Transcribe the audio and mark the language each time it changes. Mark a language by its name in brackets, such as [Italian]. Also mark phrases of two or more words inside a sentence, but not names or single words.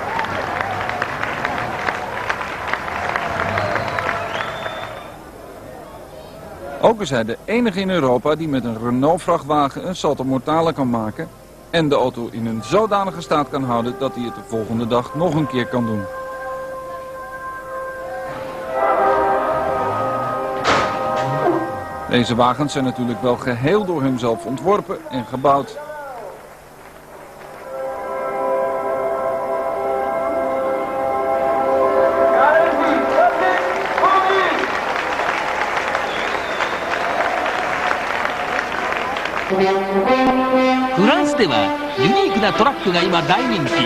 [Dutch] Ook is hij de enige in Europa die met een Renault-vrachtwagen een [Italian] salto mortale [Dutch] kan maken en de auto in een zodanige staat kan houden dat hij het de volgende dag nog een keer kan doen. Deze wagens zijn natuurlijk wel geheel door hemzelf ontworpen en gebouwd. [Japanese] フランスではユニークなトラックが今大人気。